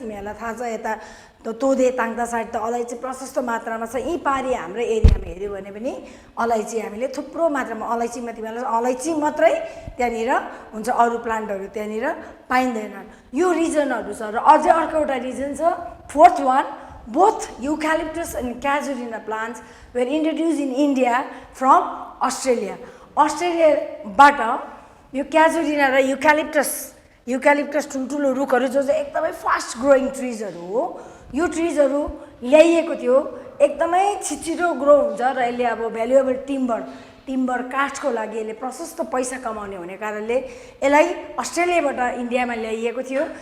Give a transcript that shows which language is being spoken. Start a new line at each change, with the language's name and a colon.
Nepali: तिमीहरूलाई थाहा छ यता तोदे ताङता साइड त अलैँची प्रशस्त मात्रामा छ. यी पारि हाम्रो एरियामा हेऱ्यो भने पनि अलैँची हामीले थुप्रो मात्रामा, अलैँचीमा तिमीहरूलाई अलैँची मात्रै त्यहाँनिर हुन्छ, अरू प्लान्टहरू त्यहाँनिर पाइँदैन. यो रिजनहरू छ. र अझै अर्को एउटा रिजन छ, 4th one.
English: Both eucalyptus and casuarina plants were introduced in India from Australia.
Nepali: अस्ट्रेलियाबाट यो क्याजुरिना र युक्यालिप्टस ठुल्ठुलो रुखहरू जो चाहिँ एकदमै फास्ट ग्रोइङ ट्रिजहरू हो, यो ट्रिजहरू ल्याइएको थियो. एकदमै छिटो ग्रो हुन्छ र यसले अब भ्यालुएबल टिम्बर काठको लागि यसले प्रशस्त पैसा कमाउने हुने कारणले यसलाई अस्ट्रेलियाबाट इन्डियामा ल्याइएको थियो.